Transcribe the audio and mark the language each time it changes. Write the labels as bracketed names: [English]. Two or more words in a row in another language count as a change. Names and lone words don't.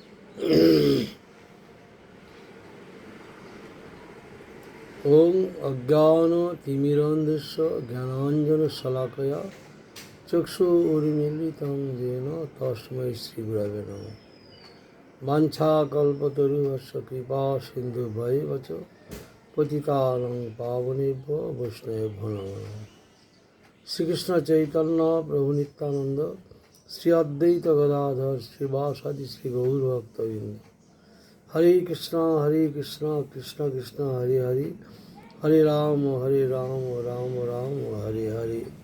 [Sanskrit] ওং অজ্ঞানতিমিরন্ধস্য জ্ঞানাঞ্জনশলাকয়া চক্ষুरुन्मीलितं येन तस्मै श्रीगुरवे नमः। वाञ्छाकल्पतरुभ्यश्च कृपासिन्धुभ्यैव च पतितानां पावनेभ्यो वैष्णवेभ्यो नमो नमः। শ্রীকৃষ্ণ চৈতন্য প্রভু নিত্যানন্দ শ্রী অদ্বৈত গদাধর শ্রীবাসাদি শ্রী গৌরভক্তবৃন্দ। হরে কৃষ্ণ কৃষ্ণ কৃষ্ণ হরে হরে, হরে রাম রাম রাম হরে হরে।